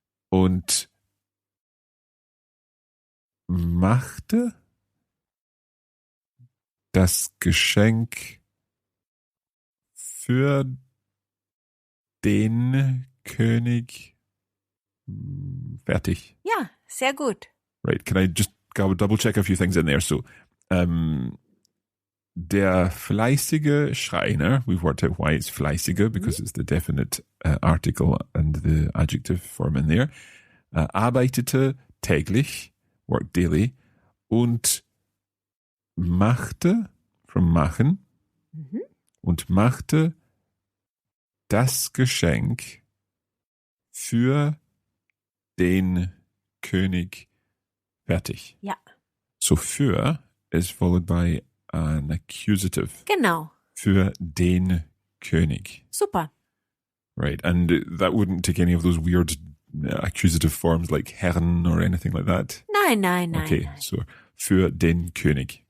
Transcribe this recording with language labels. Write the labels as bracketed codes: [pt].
[de] Und machte das Geschenk für den König fertig. Ja, sehr gut. [en] Right, can I just double check a few things in there? So, [de] der fleißige Schreiner, [en] we've worked out why it's fleißige, because it's the definite article and the adjective form in there. [de] Arbeitete täglich, [en] worked daily, [de] und machte, [en] from machen, [de] und machte das Geschenk für den König fertig. Ja. [en] So für is followed by an accusative. [de] Genau. Für den König. Super. [en] Right. And that wouldn't take any of those weird accusative forms like Herrn or anything like that. [de] Nein. Okay. So für den König.